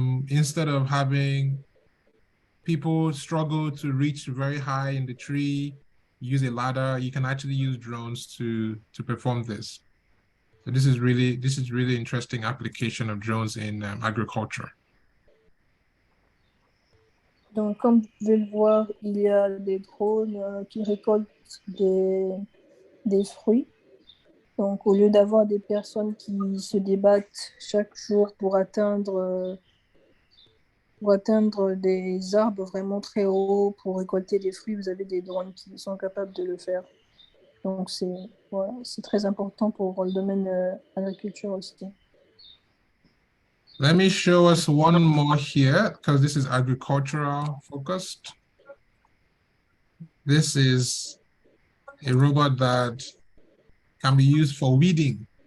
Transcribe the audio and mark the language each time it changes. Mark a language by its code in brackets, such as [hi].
[en] Instead of having people struggle to reach very high in the tree, use a ladder, you can actually use drones to perform this. So this is really interesting application of drones in agriculture. [fr] Donc, comme vous pouvez le voir, il y a des drones qui récoltent des fruits. Donc, au lieu d'avoir des personnes qui se débattent chaque jour pour atteindre des arbres vraiment très hauts pour récolter des fruits, vous avez des drones qui sont capables de le faire. Donc, c'est très important pour le domaine agriculture aussi. [en] Let me show us one more here, because this is agricultural focused. This is a robot that can be used for weeding.